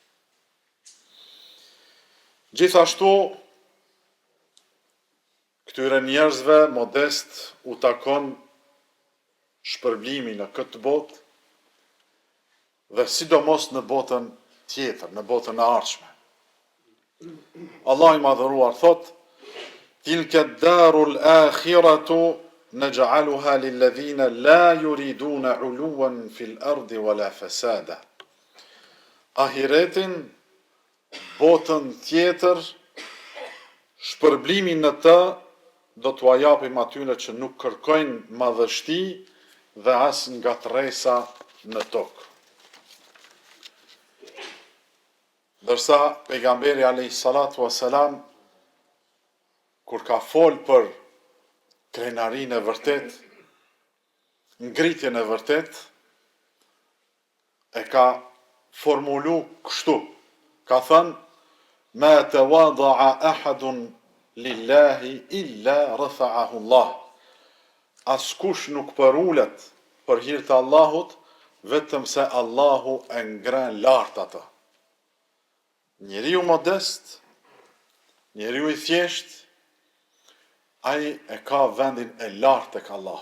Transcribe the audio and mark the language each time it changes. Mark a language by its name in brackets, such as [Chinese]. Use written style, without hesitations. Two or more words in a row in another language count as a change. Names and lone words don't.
[Albanian] Gjithashtu, këtyre njerëzve modest u takon shpërblimi në këtë botë dhe sidomos në botën tjetër, në botën e ardhshme. Allah i madhëruar thot: [Arabic] "تلك الدار الآخرة نجعلها للذين لا يريدون علوا في الأرض ولا فسادا." [Albanian] Ahiretin, botën tjetër, shpërblimin në të do t'ua japim atyre që nuk kërkojnë madhështi dhe as ngatresa në tokë. Dërsa pejgamberi [Arabic] عليه الصلاة والسلام, [Albanian] kur ka fol për krenarinë e vërtet, ngritjen e vërtet, e ka formulu kështu. Ka thënë: [Arabic] "ما تواضع أحد لله إلا رفعه الله." [Albanian] Askush nuk përulet për hir të Allahut, vetëm se Allahu e ngren lart atë. Njeriu modest, njeriu i thjesht, ai e ka vendin e lartë tek Allahu.